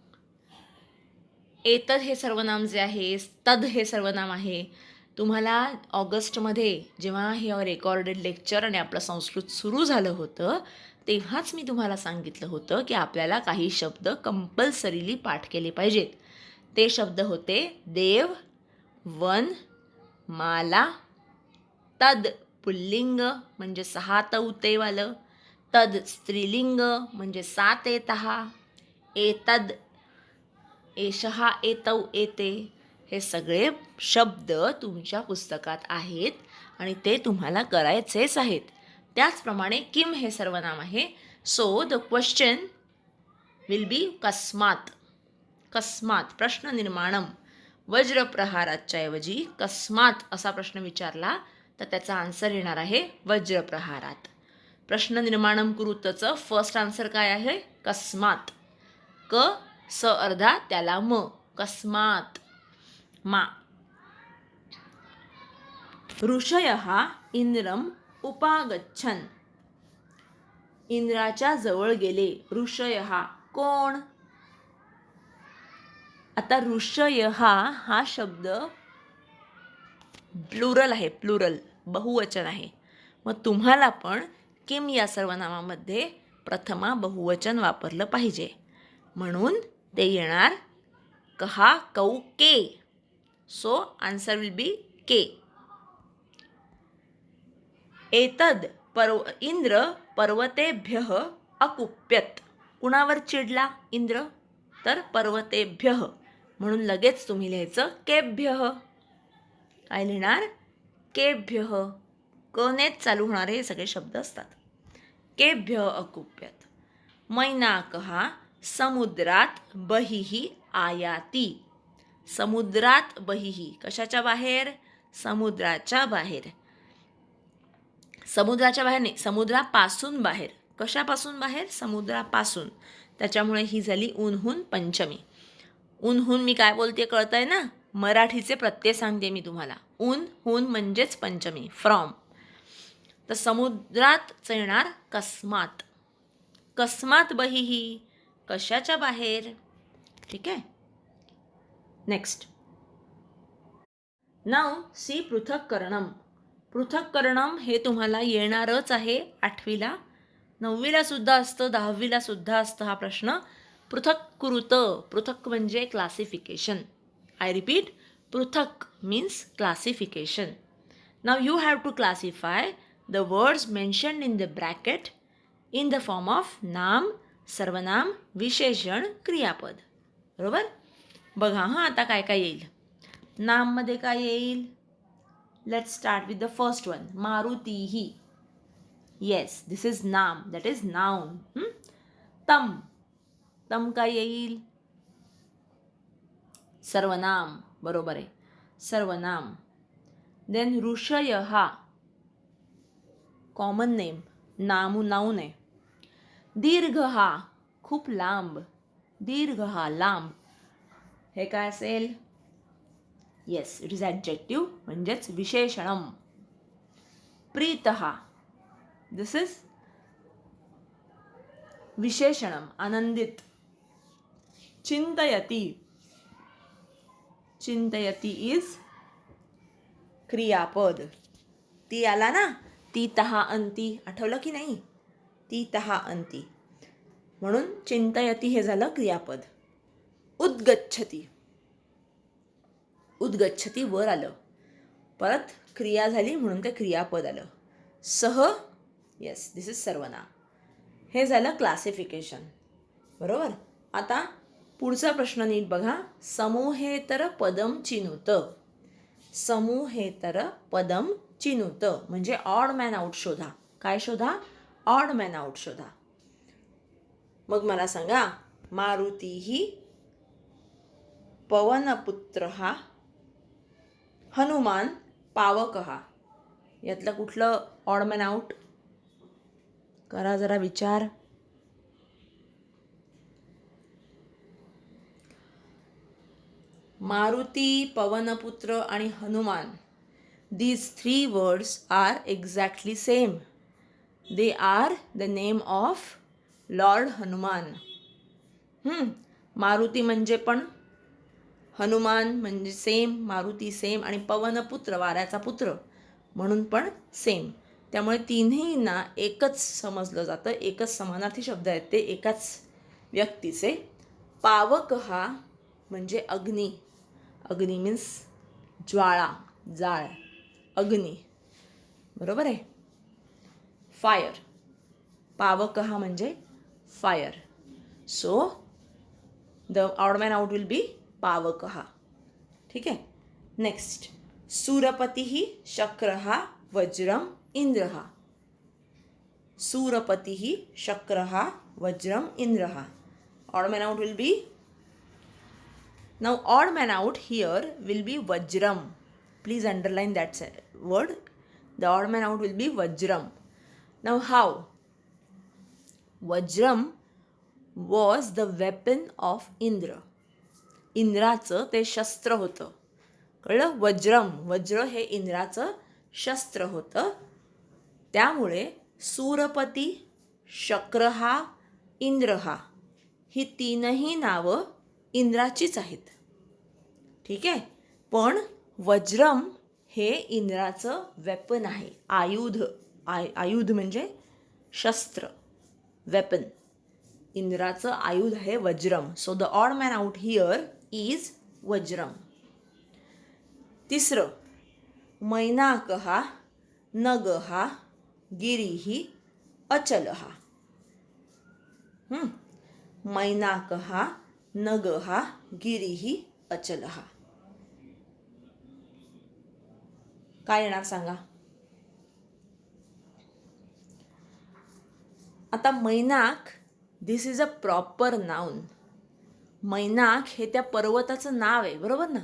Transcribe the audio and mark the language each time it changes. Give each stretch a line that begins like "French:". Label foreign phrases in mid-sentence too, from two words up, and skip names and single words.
Marathi: एतद हे सर्वनाम जे आहे, तद हे सर्वनाम आहे. तुम्हाला ऑगस्टमध्ये जेव्हा हे
English: recorded lecture
Marathi: आणि आपलं संस्कृत सुरू झालं होतं तेव्हाच मी तुम्हाला सांगितलं होतं की आपल्याला काही शब्द कंपल्सरीली पाठ केले पाहिजेत. ते शब्द होते देव, वन, माला, तद पुल्लिंग म्हणजे 6 तौतेवालं, तद स्त्रीलिंग म्हणजे 7 येतः, एतद, एषः, एतौ, एते. हे सगळे शब्द तुमच्या पुस्तकात आहेत आणि ते तुम्हाला करायचेच आहेत. त्याचप्रमाणे किम हे सर्वनाम आहे.
English: so the question will be
Marathi: कस्मात.
Sanskrit: कस्मात प्रश्न निर्माणम.
Marathi: वज्रप्रहाराच्या ऐवजी कस्मात असा प्रश्न विचारला तर त्याचा आन्सर येणार आहे वज्रप्रहारात. प्रश्न निर्माणम कुरुतचं
English: first answer
Marathi: काय आहे? कस्मात. क स अर्धा त्याला म.
Sanskrit: कस्मात. मा. ऋषयः इंद्रम उपागच्छन्.
Marathi: इंद्राच्या जवळ गेले. ऋषयः कोण? आता ऋषयः हा शब्द प्लुरल आहे. प्लुरल बहुवचन आहे. मग तुम्हाला पण किम या सर्वनामामध्ये प्रथमा बहुवचन वापरलं पाहिजे. म्हणून ते येणार कहा, कौ, के.
English: so answer will be के.
Sanskrit: एतद इंद्र पर्वतेभ्यः अकुप्यत.
Marathi: कुणावर चिडला इंद्र? तर पर्वतेभ्यः. म्हणून लगेच तुम्ही लिहायचं केभ्यः. काय लिहिणार? केभ्यः. कनेच चालू होणारे हे सगळे शब्द असतात.
Sanskrit: केभ्यः अकुप्यत. मैनाकः समुद्रात बहिः आयाति. समुद्रात बहिः
Marathi: कशाच्या बाहेर? समुद्राच्या बाहेर. समुद्राच्या बाहेर नाही, समुद्रापासून बाहेर. कशापासून बाहेर? समुद्रापासून. त्याच्यामुळे ही झाली उन्हून पंचमी. उन्हून मी काय बोलते कळतंय ना? मराठीचे प्रत्यय सांगते मी तुम्हाला. उन्हून म्हणजेच पंचमी, फ्रॉम. तर समुद्रात येणार कस्मात.
Sanskrit: कस्मात बहिः
Marathi: कशाच्या बाहेर. ठीक आहे. नेक्स्ट. नाव सी पृथक्करणम. पृथक्करणम हे तुम्हाला येणारच आहे 8वीला, 9वीला सुद्धा असतं, 10वीला सुद्धा असतं हा प्रश्न.
Sanskrit: पृथक कुरुत.
Marathi: पृथक म्हणजे क्लासिफिकेशन.
English: I repeat, पृथक means classification. now you have to classify the words mentioned in the bracket in the form of
Marathi: नाम, सर्वनाम, विशेषण, क्रियापद. बरोबर? बघा हां आता काय काय येईल. नाममध्ये काय येईल?
English: let's start with the first one.
Marathi: मारुतीही.
English: yes, this is नाम, that is noun.
Marathi: तम. तम काय येईल? सर्वनाम. बरोबर आहे, सर्वनाम. देन ऋषयः
English: common name,
Marathi: नाउन आहे. दीर्घहा खूप लांब. दीर्घहा लांब. हे काय असेल?
English: yes, it is adjective
Marathi: म्हणजेच विशेषणम.
Sanskrit: प्रीतः,
English: this is विशेषणम आनंदित.
Marathi: चिंतयती, चिंतयती इज क्रियापद. ती आला ना, ती तहा अंती, आठवलं की नाही? ती तहा अंती, म्हणून चिंतयती हे झालं क्रियापद. उद्गच्छती, उद्गच्छती वर आलं, परत क्रिया झाली म्हणून ते क्रियापद आलं. सह,
English: yes this is
Marathi: सर्वनाम. हे झालं क्लासिफिकेशन. बरोबर. आता पुढचा प्रश्न नीट बघा.
Sanskrit: समूहेतर पदम चिनुत. समूहेतर पदम चिनुत
Marathi: म्हणजे
English: odd man out
Marathi: शोधा. काय शोधा?
English: odd man out
Marathi: शोधा. मग मला सांगा, मारुती पवनपुत्र हनुमान पावक, यातलं कुठलं
English: odd man out?
Marathi: करा जरा विचार. मारुती, पवनपुत्र आणि हनुमान,
English: these three words are exactly same. They are the name of Lord Hanuman.
Marathi: मारुती म्हणजे पण, हनुमान म्हणजे सेम, मारुती सेम, आणि पवनपुत्र वाऱ्याचा पुत्र म्हणून पण सेम. त्यामुळे तिन्हींना एकच समजलं जातं, एकच समानार्थी शब्द आहेत ते एकाच व्यक्तीचे. पावक म्हणजे अग्नी. अग्नी मीन्स ज्वाळा, जाळ, अग्नी. बरोबर आहे. फायर. पावक म्हणजे फायर.
English: so the odd man out will be पावक.
Marathi: ठीक आहे. नेक्स्ट,
Sanskrit: सूरपती शक्र वज्रम इंद्र. सूरपती शक्र वज्रम इंद्र.
English: odd man out will be, now odd man out here will be vajram. Please underline that word. The odd man out will be vajram. Now how? Vajram was the weapon of Indra.
Marathi: इंद्राचं ते शस्त्र होतं. कळलं? वज्रम, वज्र हे इंद्राचं शस्त्र होतं. त्यामुळे सूरपती, शक्रहा, इंद्रहा ही तीनही नावं इंद्राचीच आहेत. ठीक आहे. पण वज्रम हे इंद्राचं वेपन आहे, आयुध. आयुध म्हणजे शस्त्र, वेपन. इंद्राचं आयुध आहे वज्रम.
English: so the odd man out here is
Marathi: वज्रम. तिसरं,
Sanskrit: मैनाकः नगः गिरिः अचलः. मैनाकः नगः गिरिः अचलः.
Marathi: काय येणार सांगा?
English: आता मैनाक, this is a proper noun.
Marathi: मैनाक हे त्या पर्वताचं नाव आहे, बरोबर ना?